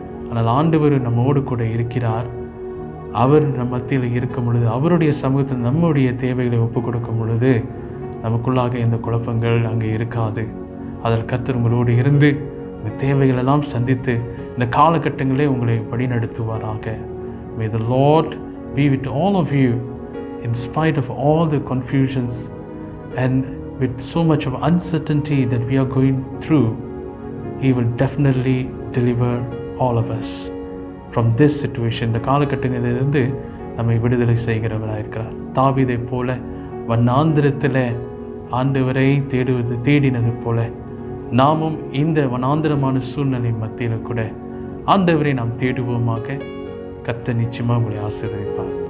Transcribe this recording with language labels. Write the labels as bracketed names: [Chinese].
[Tamil] ஆனால் ஆண்டவர் நம்மோடு கூட இருக்கிறார். அவர் நம் மத்தியில் இருக்கும் பொழுது, அவருடைய சமூகத்தில் நம்முடைய தேவைகளை ஒப்புக் கொடுக்கும் பொழுது நமக்குள்ளாக எந்த குழப்பங்கள் அங்கே இருக்காது. அதில் கர்த்தர் உங்களோடு இருந்து இந்த தேவைகளெல்லாம் சந்தித்து இந்த காலகட்டங்களே உங்களை வழிநடத்துவாராக. [English] May the Lord be with all of you in spite of all the confusions and with so much of uncertainty that we are going through. He will definitely deliver all of us from this situation. [Tamil] இந்த காலகட்டங்களிலிருந்து நம்மை விடுதலை செய்கிறவராக இருக்கிறார். தாவீதை போல வனாந்திரத்தில் ஆண்டவரை தேடினது போல நாமும் இந்த வனாந்திரமான சூழ்நிலை மத்தியில் கூட ஆண்டவரை நாம் தேடுவோமாக. கர்த்தர் நிச்சயமாக உங்களை ஆசீர்வதிப்பார்.